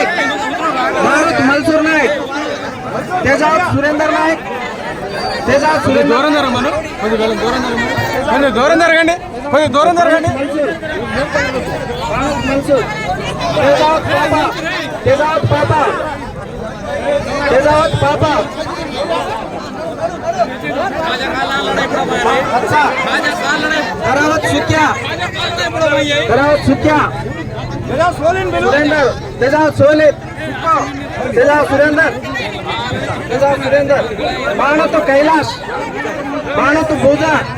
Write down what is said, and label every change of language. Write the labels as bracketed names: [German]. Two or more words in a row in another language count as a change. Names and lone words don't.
[Telugu] नायक तेजावत सुरेंदर नायक तेजावत దూరం జరగండి కొంచెం దూరం జరగండి बाणोत मलसूर तेजावत पापा करावत सुक्या सुरेंदर तेजावत सोलित तेजावत सुरेंदर बाणोत कैलाश बाणोत पूजा